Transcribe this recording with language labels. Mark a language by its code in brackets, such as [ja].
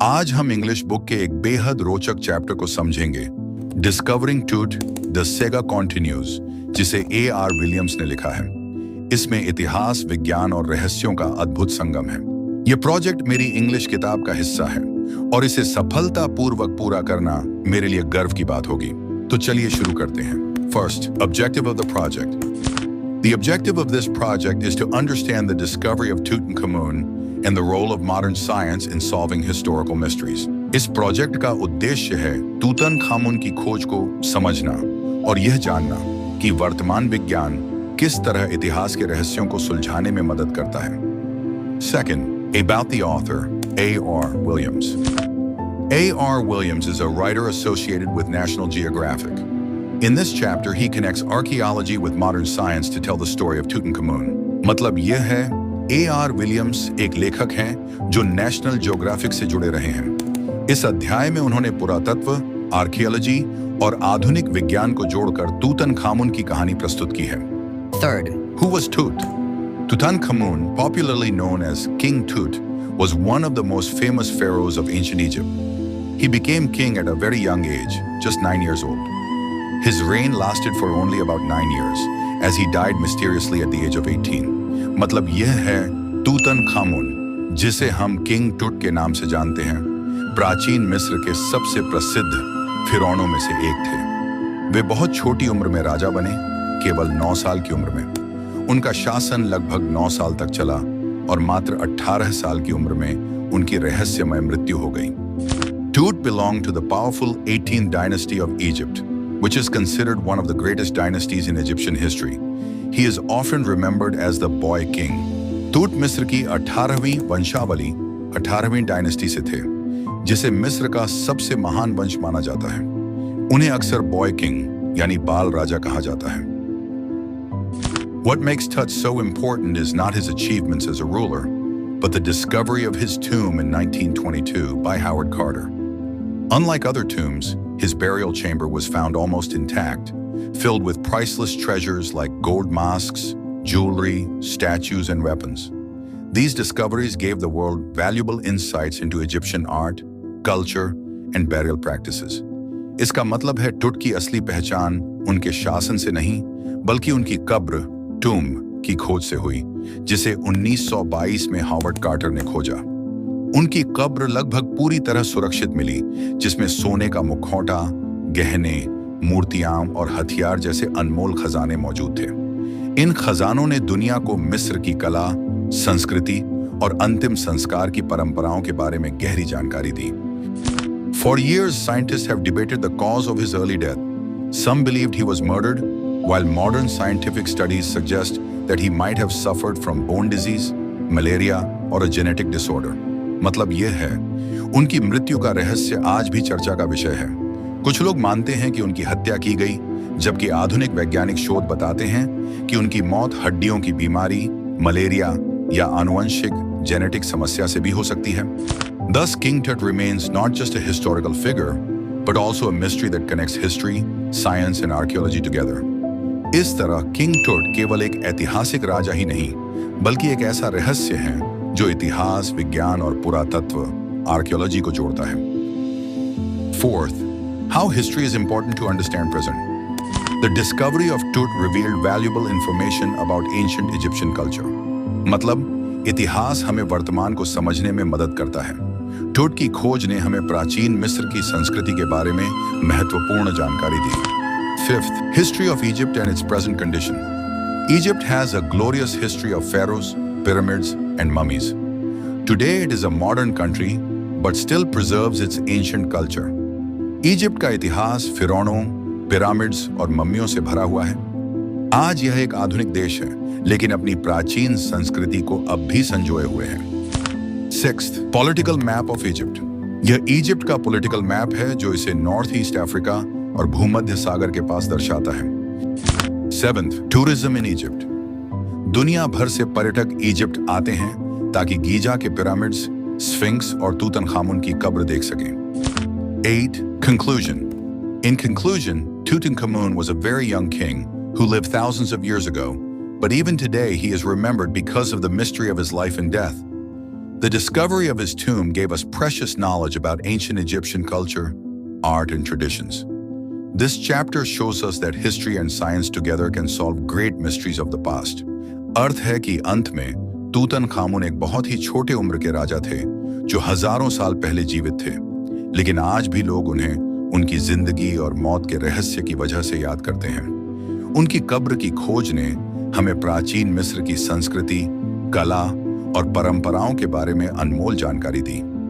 [hi] आज हम English book के एक बेहद रोचक चैप्टर को समझेंगे, [en] discovering Tut the saga continues, [hi] जिसे A.R. विलियम्स ने लिखा है। इसमें इतिहास, विज्ञान और रहस्यों का अद्भुत संगम है। यह प्रोजेक्ट मेरी इंग्लिश किताब का हिस्सा है और इसे सफलतापूर्वक पूरा करना मेरे लिए गर्व की बात होगी। तो चलिए शुरू करते हैं। [en] First, objective of the project. The objective of this project is to understand the discovery of Tutankhamun and the role of modern science in solving historical mysteries. [hi] इस प्रोजेक्ट का उद्देश्य है तूतनखामुन की खोज को समझना और यह जानना कि वर्तमान विज्ञान किस तरह इतिहास के रहस्यों को सुलझाने में मदद करता है। [en] Second, about the author, A.R. Williams. A.R. Williams is a writer associated with National Geographic. In this chapter, he connects archaeology with modern science to tell the story of Tutankhamun. [hi] मतलब यह है, A.R. विलियम्स एक लेखक हैं जो national geographic से जुड़े रहे हैं। इस अध्याय में उन्होंने पुरातत्व, आर्कियोलॉजी और आधुनिक विज्ञान को जोड़कर तूतनखामुन की कहानी प्रस्तुत की है। [en] Third, Who was Tut? Tutankhamun, popularly known as King Tut, was one of the most famous pharaohs of ancient Egypt. He became king at a very young age, just 9 years old. His reign lasted for only about 9 years, as he died mysteriously at the age of 18. [hi] मतलब यह है Tutankhamun, जिसे हम king टुट के नाम से जानते हैं, प्राचीन मिस्र के सबसे प्रसिद्ध फिरौनों में से एक थे। वे बहुत छोटी उम्र में राजा बने, केवल 9 साल की उम्र में। उनका शासन लगभग 9 साल तक चला और मात्र 18 साल की उम्र में उनकी रहस्यमय मृत्यु हो गई। [en] Tut belonged to the powerful 18th dynasty of Egypt, which is considered one of the greatest dynasties in Egyptian history. He is often remembered as the boy king. [hi] तूत मिस्र की 18वीं वंशावली 18वीं डायनेस्टी से थे, जिसे मिस्र का सबसे महान वंश माना जाता है। उन्हें अक्सर [en] boy king [hi] यानी बाल राजा कहा जाता है। [en] What makes Tut so important is not his achievements as a ruler, but the discovery of his tomb in 1922 by Howard Carter. Unlike other tombs, his burial chamber was found almost intact, filled with priceless treasures like gold masks, jewelry, statues, and weapons. These discoveries gave the world valuable insights into Egyptian art, culture, and burial practices. [hi] इसका मतलब है टुट की असली पहचान उनके शासन से नहीं, बल्कि उनकी कब्र, टूम की खोज से हुई, जिसे 1922 में हावर्ड कार्टर ने खोजा। उनकी कब्र लगभग पूरी तरह सुरक्षित मिली, जिसमें सोने का मुखौटा, गहने, मूर्तियां और हथियार जैसे अनमोल खजाने मौजूद थे। इन खजानों ने दुनिया को मिस्र की कला, संस्कृति और अंतिम संस्कार की परंपराओं के बारे में गहरी जानकारी दी। [en] For years, scientists have debated the cause of his early death. Some believed he was murdered, while modern scientific studies suggest that he might have suffered from bone disease, malaria, or a genetic disorder. [hi] मतलब यह है, उनकी मृत्यु का रहस्य आज भी चर्चा का विषय है। कुछ लोग मानते हैं कि उनकी हत्या की गई, जबकि आधुनिक वैज्ञानिक शोध बताते हैं कि उनकी मौत हड्डियों की बीमारी, मलेरिया या आनुवंशिक जेनेटिक समस्या से भी हो सकती है। [en] Thus, King Tut remains not just a historical figure, but also a mystery that connects history, science and archaeology together. [hi] इस तरह King Tut केवल एक ऐतिहासिक राजा ही नहीं, बल्कि एक ऐसा रहस्य है जो इतिहास, विज्ञान और पुरातत्व, आर्कियोलॉजी को जोड़ता है। [en] Fourth, how history is important to understand present. The discovery of Tut revealed valuable information about ancient Egyptian culture. [hi] मतलब इतिहास हमें वर्तमान को समझने में मदद करता है। टुट की खोज ने हमें प्राचीन मिस्र की संस्कृति के बारे में महत्वपूर्ण जानकारी दी। [en] Fifth, history of Egypt and its present condition. Egypt has a glorious history of pharaohs, pyramids, and mummies. Today it is a modern country, but still preserves its ancient culture. [hi] Egypt का इतिहास फिरौनों, pyramids और मम्मियों से भरा हुआ है। आज यह एक आधुनिक देश है, लेकिन अपनी प्राचीन संस्कृति को अब भी संजोए हुए है। [en] Sixth, political map of Egypt. [hi] यह इजिप्ट का [en] political map [hi] है जो इसे नॉर्थ ईस्ट अफ्रीका और भूमध्य सागर के पास दर्शाता है। [en] Seventh, tourism in Egypt. [hi] दुनिया भर से पर्यटक इजिप्ट आते हैं ताकि गीजा के पिरामिड्स, स्फिंक्स और तूतनखामुन की कब्र देख सकें। [en] 8. Conclusion. In conclusion, Tutankhamun was a very young king who lived thousands of years ago, but even today he is remembered because of the mystery of his life and death. The discovery of his tomb gave us precious knowledge about ancient Egyptian culture, art, and traditions. This chapter shows us that history and science together can solve great mysteries of the past. [hi] अर्थ है कि अंत में Tutankhamun एक बहुत ही छोटे उम्र के राजा थे जो हजारों साल पहले जीवित थे, लेकिन आज भी लोग उन्हें उनकी जिंदगी और मौत के रहस्य की वजह से याद करते हैं। उनकी कब्र की खोज ने हमें प्राचीन मिस्र की संस्कृति, कला और परंपराओं के बारे में अनमोल जानकारी दी।